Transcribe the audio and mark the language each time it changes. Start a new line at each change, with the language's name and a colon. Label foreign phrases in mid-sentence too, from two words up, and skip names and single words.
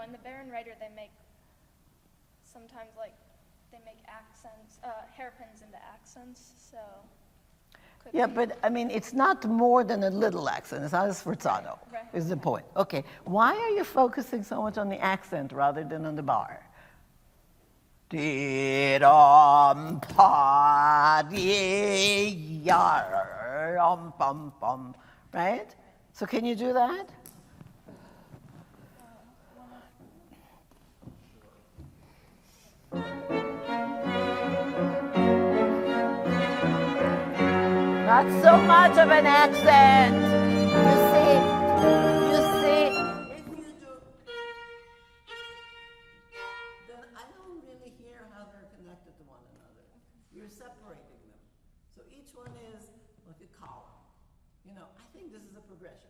English: In the Baron Writer, they make sometimes they make accents, hairpins into accents. So. Yeah, but I mean, it's not more than a little accent. It's not a sforzado, Right. is the point. Okay, why are you focusing so much on the accent rather than on the bar? Di-dum, pa, di, yar, bum, bum, right? So can you do that? Not so much of an accent. You see. If you do, then I don't really hear how they're connected to one another. You're separating them. So each one is like a column. You know, I think this is a progression.